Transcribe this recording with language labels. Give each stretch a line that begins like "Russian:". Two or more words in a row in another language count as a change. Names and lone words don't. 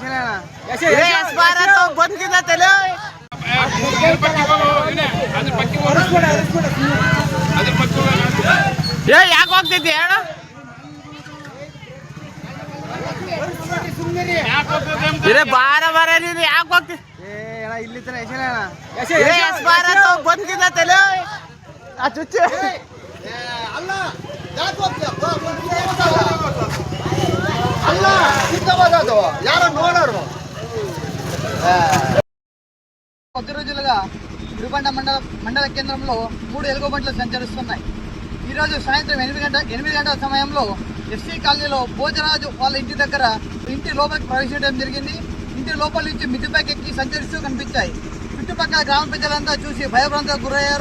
Kannada: ಬಂದ್ಕಿದ ತಲೆ ಯಾಕೆ ಹೋಗ್ತೈತಿ ಹೇಳ ಬಾರ ಬಾರ ನೀನು ಯಾಕೆ ಹೋಗ್ತಿ ಇಲ್ಲಿ ಬಂದ್ಕಿದ ತಲೆ ಆ ಚುಚ್ಚ ಯಾರೋ ನೋಡೋರು
Telugu: కొద్ది రోజులుగా గుడిబండ మండల కేంద్రంలో 3 ఎలుగుబంట్లు సంచరిస్తున్నాయి. ఈరోజు సాయంత్రం 8 గంటల సమయంలో ఎస్సీ కాలనీలో భోజరాజు వాళ్ళ ఇంటి దగ్గర ఇంటి లోపలికి ప్రవేశించడం జరిగింది. ఇంటి లోపల నుంచి మిద్దెపైకి ఎక్కి సంచరిస్తూ కనిపించాయి. చుట్టుపక్కల గ్రామ ప్రజలంతా చూసి భయభ్రాంతకు గురయ్యారు.